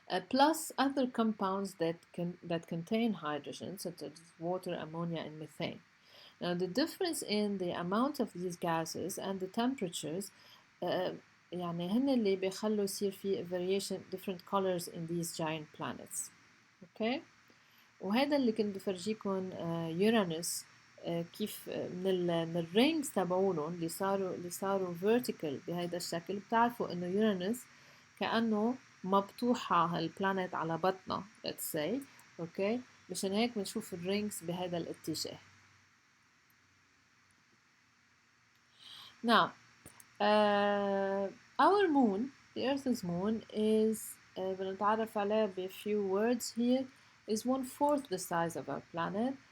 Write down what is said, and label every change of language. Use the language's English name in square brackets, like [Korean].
[English] Plus other compounds that contain hydrogen, such as water, ammonia, and methane. Now, the difference in the amount of these gases and the temperatures [Arabic] يعني هن اللي بيخلوا يصير في [English] variation, different colors in these giant planets. Okay? [Arabic] وهذا اللي كنت بفرجيكم يورانوس كيف من الرينجز تبعولهم اللي صاروا vertical بهذا الشكل. بتعرفوا انه يورانوس كأنه مبطوحة هالبلانت على بطنها [English] let's say. [Arabic] اوكي، مشان هيك بنشوف الرينجز بهذا الاتجاه. [English] Now our moon, the Earth's moon, is [Arabic] بنتعرف عليه ب [English] few words here, is 1/4 the size of our planet.